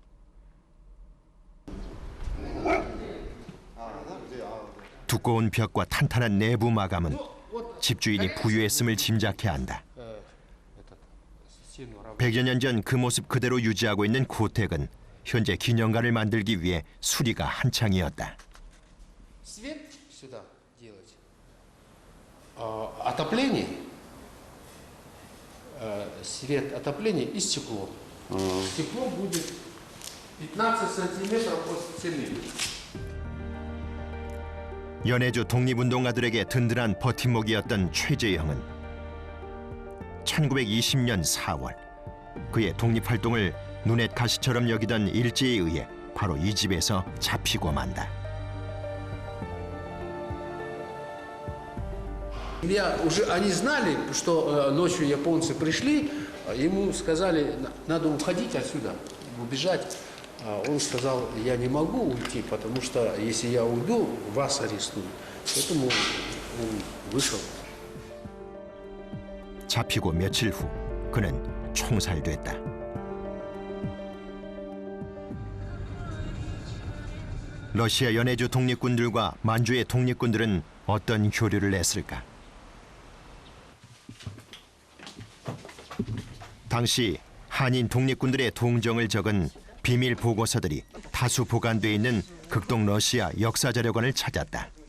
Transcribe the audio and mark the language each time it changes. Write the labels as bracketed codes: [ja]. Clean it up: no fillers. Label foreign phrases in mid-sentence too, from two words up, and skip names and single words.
[ko] 두꺼운 벽과 탄탄한 내부 마감은 집주인이 부유했음을 짐작해 한다. 100여 년 전 그 모습 그대로 유지하고 있는 고택은 현재 기념관을 만들기 위해 수리가 한창이었다. [ru] Отопление, свет отопления из стекла. Стекло будет 15 сантиметров от стены. [ko] 연해주 독립운동가들에게 든든한 버팀목이었던 최재형은 1920년 4월 그의 독립활동을 눈엣 가시처럼 여기던 일제에 의해 바로 이 집에서 잡히고 만다. [ru] Они знали, что ночью японцы пришли, ему сказали, надо уходить отсюда, убежать. Он сказал, я не могу уйти, потому что если я уйду, вас арестуют. Поэтому он вышел. [ko] 잡히고 며칠 후 그는 총살됐다. 러시아 연해주 독립군들과 만주의 독립군들은 어떤 교류를 했을까? 당시 한인 독립군들의 동정을 적은 비밀 보고서들이 다수 보관돼 있는 극동 러시아 역사자료관을 찾았다.